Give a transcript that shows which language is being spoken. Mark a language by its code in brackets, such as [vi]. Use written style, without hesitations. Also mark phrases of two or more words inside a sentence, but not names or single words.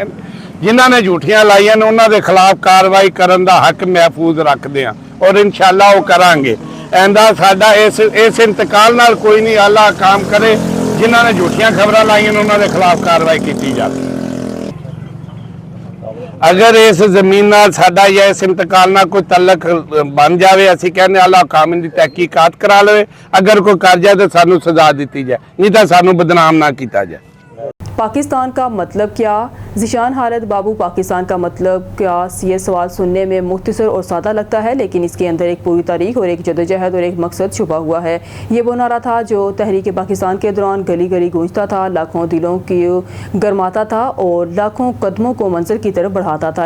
[pa] ਜਿਨ੍ਹਾਂ ਨੇ ਝੂਠੀਆਂ ਲਾਈਆਂ ਨੇ ਉਨ੍ਹਾਂ ਦੇ ਖ਼ਿਲਾਫ਼ ਕਾਰਵਾਈ ਕਰਨ ਦਾ ਹੱਕ ਮਹਿਫ਼ੂਜ਼ ਰੱਖਦੇ ਹਾਂ ਔਰ ਇੰਸ਼ਾਅੱਲਾਹ ਉਹ ਕਰਾਂਗੇ। ਐਂਦਾ ਸਾਡਾ ਇਸ ਇੰਤਕਾਲ ਨਾਲ ਕੋਈ ਨਹੀਂ, ਅੱਲਾਹ ਕਾਮ ਕਰੇ ਜਿਨ੍ਹਾਂ ਨੇ ਝੂਠੀਆਂ ਖ਼ਬਰਾਂ ਲਾਈਆਂ ਨੇ ਉਨ੍ਹਾਂ ਦੇ ਖ਼ਿਲਾਫ਼ ਕਾਰਵਾਈ ਕੀ ਜਾਏ। ਅਗਰ ਇਸ ਜ਼ਮੀਨ ਨਾਲ ਸਾਡਾ ਜਾਂ ਇਸ ਇੰਤਕਾਲ ਨਾਲ ਕੋਈ ਤਲਕ ਬਣ ਜਾਵੇ, ਅਸੀਂ ਕਹਿੰਦੇ ਅੱਲਾਹ ਕਾਮਿਲ ਦੀ ਤਹਿਕੀਕਾਤ ਕਰਾ ਲਵੇ, ਅਗਰ ਕੋਈ ਕਰ ਜਾਏ ਤਾਂ ਸਾਨੂੰ ਸਜ਼ਾ ਦਿੱਤੀ ਜਾਏ, ਨਹੀਂ ਤਾਂ ਸਾਨੂੰ ਬਦਨਾਮ ਨਾ ਕੀਤਾ ਜਾਏ। [ur] پاکستان کا مطلب کیا? ذیشان حالت بابو، پاکستان کا مطلب کیا؟ یہ سوال سننے میں مختصر اور سادہ لگتا ہے، لیکن اسکے اندر ایک پوری تاریخ اور ایک جدوجہد اور ایک مقصد چھپا ہوا ہے. یہ وہ نعرہ تھا جو تحریک پاکستان کے دوران گلی گلی گونجتا تھا، لاکھوں دلوں کی گرماتا تھا اور لاکھوں قدموں کو منزل کی طرف بڑھاتا تھا.